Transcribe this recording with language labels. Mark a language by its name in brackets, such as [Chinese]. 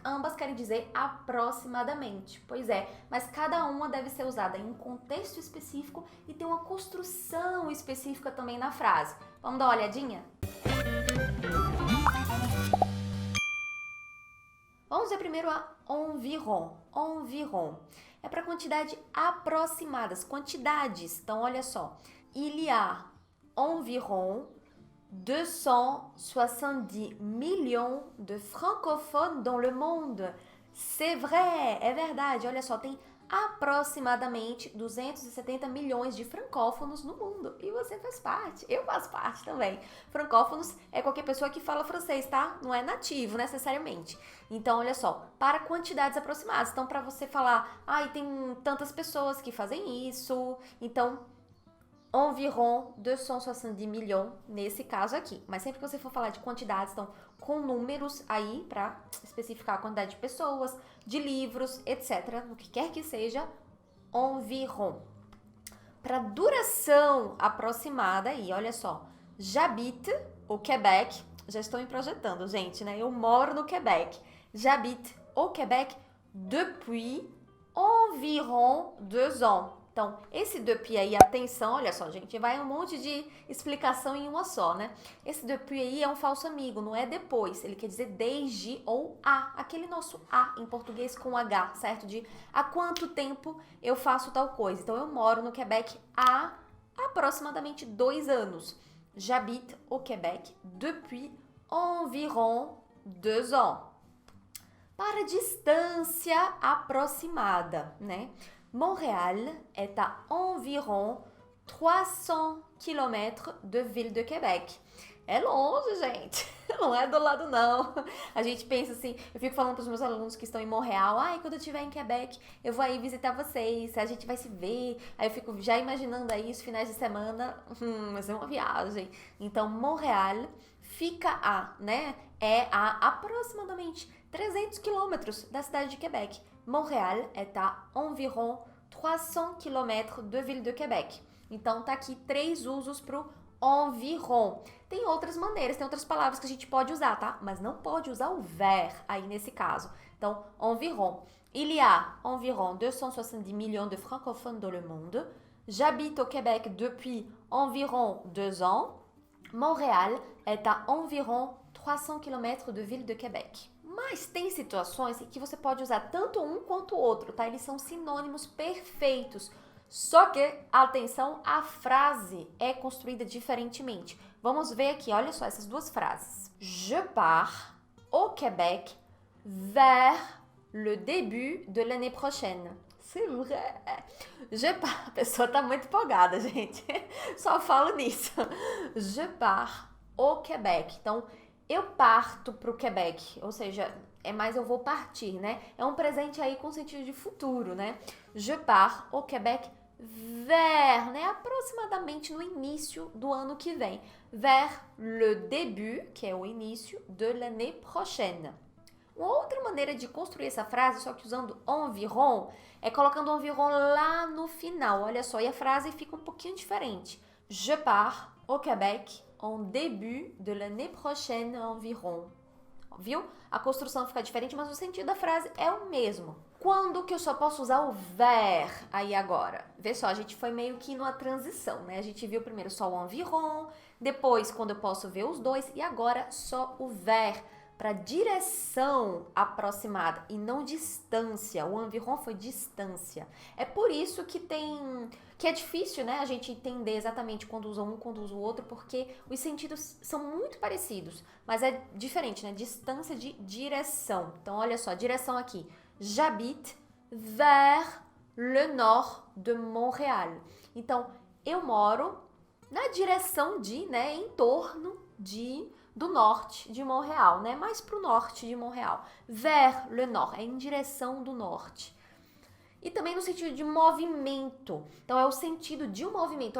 [Portuguese] Ambas querem dizer aproximadamente. Pois é, mas cada uma deve ser usada em um contexto específico e tem uma construção específica também na frase. Vamos dar uma olhadinha? Vamos ver primeiro a environ. Environ é para quantidade aproximadas, quantidades. Então, olha só. [French] Il y a environ 270 millions de francophones dans le monde. C'est vrai, [Portuguese] é verdade. Olha só, tem aproximadamente 270 milhões de francófonos no mundo. E você faz parte, eu faço parte também. Francófonos é qualquer pessoa que fala francês, tá? Não é nativo necessariamente. Então, olha só, para quantidades aproximadas. Então, para você falar, tem tantas pessoas que fazem isso. Então, environ 270 milhões nesse caso aqui. Mas sempre que você for falar de quantidades, então, com números aí para especificar a quantidade de pessoas, de livros, etc. O que quer que seja, environ. Para duração aproximada aí, olha só. [French] J'habite au Québec. [Portuguese] Já estou me projetando, gente, né? Eu moro no Quebec. [French] J'habite au Québec depuis environ 2 ans. [Portuguese] Então, esse depuis aí, atenção, olha só, gente, vai um monte de explicação em uma só, né? Esse depuis aí é um falso amigo, não é depois, ele quer dizer desde ou a, aquele nosso a em português com H, certo? De há quanto tempo eu faço tal coisa. Então, eu moro no Quebec há aproximadamente 2 anos. [French] J'habite au Québec depuis environ 2 ans. [Portuguese] Para distância aproximada, né? [French] Montréal est à environ 300 km de Ville de Québec. [Portuguese] É longe, gente. Não é do lado, não. A gente pensa assim, eu fico falando para os meus alunos que estão em Montreal, quando eu estiver em Quebec, eu vou aí visitar vocês, a gente vai se ver. Aí eu fico já imaginando aí os finais de semana, mas é uma viagem. Então, Montréal fica é a aproximadamente 300 quilômetros da cidade de Quebec. [French] Montréal est à environ 300 km de Ville de Québec. [Portuguese] Então, tá aqui 3 usos pro environ. Tem outras maneiras, tem outras palavras que a gente pode usar, tá? Mas não pode usar o vers aí nesse caso. Então, environ. [French] Il y a environ 270 millions de francophones dans le monde. J'habite au Québec depuis environ 2 ans. Montréal est à environ 300 km de Ville de Québec. [Portuguese] Mas tem situações em que você pode usar tanto um quanto o outro, tá? Eles são sinônimos perfeitos. Só que, atenção, a frase é construída diferentemente. Vamos ver aqui, olha só essas duas frases. [French] Je pars au Québec vers le début de l'année prochaine. C'est vrai. [Portuguese] A pessoa tá muito empolgada, gente. Só falo nisso. [French] Je pars au Québec. [Portuguese] Então, eu parto para o Quebec, ou seja, é mais eu vou partir, né? É um presente aí com sentido de futuro, né? [French] Je pars au Québec vers, né? [Portuguese] Aproximadamente no início do ano que vem. [French] Vers le début, [Portuguese] que é o início, [French] de l'année prochaine. [Portuguese] Uma outra maneira de construir essa frase, só que usando environ, é colocando environ lá no final. Olha só, e a frase fica um pouquinho diferente. [French] Je pars au Québec en début de l'année prochaine environ. [Portuguese] Viu? A construção fica diferente, mas o sentido da frase é o mesmo. Quando que eu só posso usar o vers aí agora? Vê só, a gente foi meio que numa transição, né? A gente viu primeiro só o environ, depois quando eu posso ver os dois, e agora só o vers para direção aproximada e não distância. O environ foi distância. É por isso que é difícil, né, a gente entender exatamente quando usa um, quando usa o outro, porque os sentidos são muito parecidos, mas é diferente, né? Distância de direção. Então, olha só, direção aqui. [French] J'habite vers le nord de Montréal. [Portuguese] Então, eu moro na direção de, né, em torno do norte de Montreal, né? Mais pro norte de Montreal. [French] Vers le nord, [Portuguese] é em direção do norte. E também no sentido de movimento. Então, é o sentido de um movimento.